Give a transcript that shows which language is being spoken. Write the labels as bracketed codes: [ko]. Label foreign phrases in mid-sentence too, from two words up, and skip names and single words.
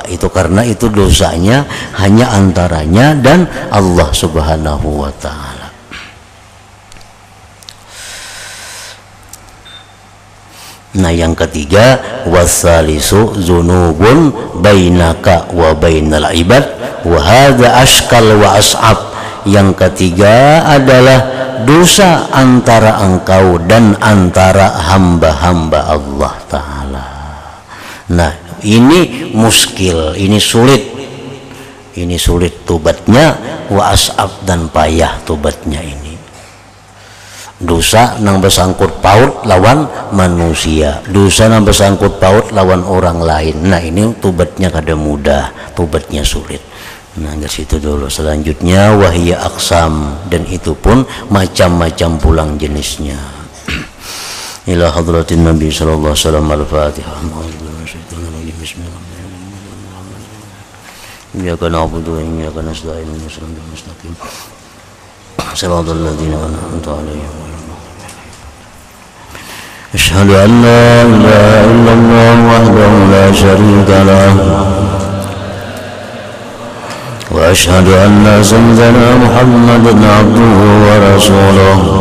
[bjn] Itu karena itu dosanya hanya antaranya dan Allah [ar] سبحانه وتعالى. [bjn] Nah, yang ketiga, [ar] والثالث ذنوب بينك وبين العباد وهذا أشكل وأصعب. [bjn] Yang ketiga adalah dosa antara engkau dan antara hamba-hamba Allah Ta'ala. Nah, ini muskil, ini sulit tobatnya, [ar] وأصعب, [bjn] dan payah tobatnya ini. Dosa nang bersangkut paut lawan manusia, dosa nang bersangkut paut lawan orang lain. Nah ini tobatnya kada mudah, tobatnya sulit. Nah dari situ dulu. Selanjutnya [ar] وهي أقسام, [bjn] dan itu pun macam-macam pulang jenisnya. [ar] إلى حضرة النبي صلى الله عليه وسلم. Al-Fatihah. إياك نعبد وإياك نستعين. اهدنا الصراط المستقيم. صراط الذين أنعمت عليهم. أشهد أن لا إله إلا الله وحده لا شريك له وأشهد أن سيدنا محمدا عبده ورسوله